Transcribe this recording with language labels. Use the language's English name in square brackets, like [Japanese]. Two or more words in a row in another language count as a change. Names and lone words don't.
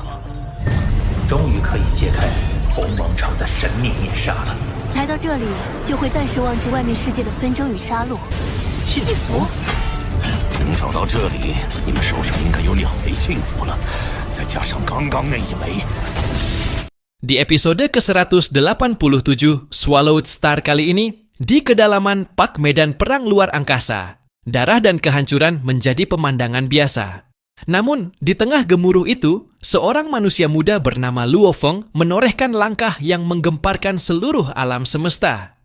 [Chinese] 终于可以揭开鸿蒙城的神秘面纱了。来到这里，就会暂时忘记外面世界的纷争与杀戮。幸福？能找到这里，你们手上应该有2枚幸福了，再加上刚刚那1枚。 [Indonesian] Di episode ke-187 Swallowed Star kali ini, di kedalaman Pak Medan Perang Luar Angkasa, darah dan kehancuran menjadi pemandangan biasa. Namun, di tengah gemuruh itu, seorang manusia muda bernama Luo Feng menorehkan langkah yang menggemparkan seluruh alam semesta.